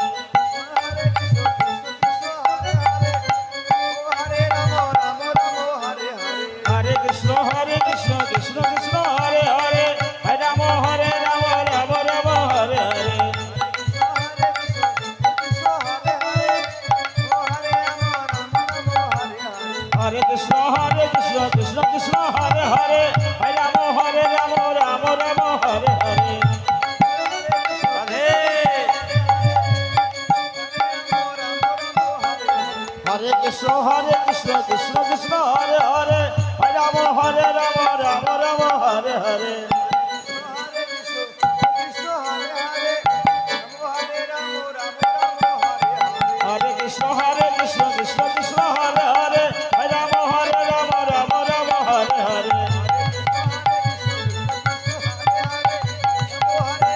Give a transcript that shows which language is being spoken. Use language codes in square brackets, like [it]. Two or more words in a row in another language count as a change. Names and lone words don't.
[sa] হরে কৃষ্ণ কৃষ্ণ কৃষ্ণ হরে হরে হরে রাম রাম রাম হরে হরে হরে কৃষ্ণ কৃষ্ণ কৃষ্ণ হরে হরে হরে রাম রাম রাম হরে হরে রাধে হরে কৃষ্ণ কৃষ্ণ কৃষ্ণ হরে হরে হরে রাম রাম রাম হরে হরে হরে কৃষ্ণ কৃষ্ণ কৃষ্ণ হরে হরে হরে রাম রাম রাম হরে হরে